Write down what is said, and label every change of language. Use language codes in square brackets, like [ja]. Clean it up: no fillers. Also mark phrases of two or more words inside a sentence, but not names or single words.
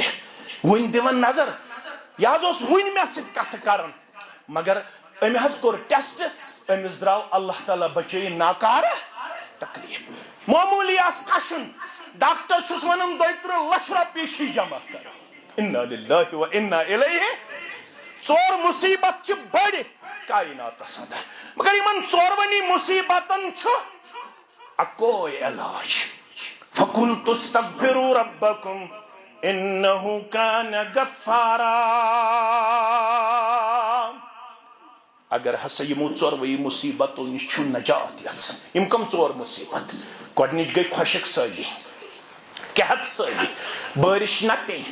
[ks] وٕنۍ دِوان نظر یہِ حظ اوس وٕنۍ مےٚ سۭتۍ کتھٕ کران مگر أمۍ حظ کوٚر ٹیسٹ أمِس درٛاو اللہ تعالیٰ بچٲیِن ناکارٕ تکلیف. معموٗلی آسہِ کشُن ڈاکٹر چھُس ونان 32 لچھ رۄپیہِ چھِ جمع کران. [ar] انا للہ و انا الیہ. [ks] 4 مصیبت چھِ بٔڑِ کائناتس اندر مگر یمن 4 مصیبتن چھُ اکوے علاج. [ar] فقلت استغفروا ربکم انہ کان غفارا. [ks] اگر ہسا یمو 4 مصیبتو نش چھُ نجات یژھان. یم کم 4 مصیبت؟ گۄڈنِچ گٔے خۄشک سٲلی، قحط سٲلی، بارش نہ پیٚنۍ.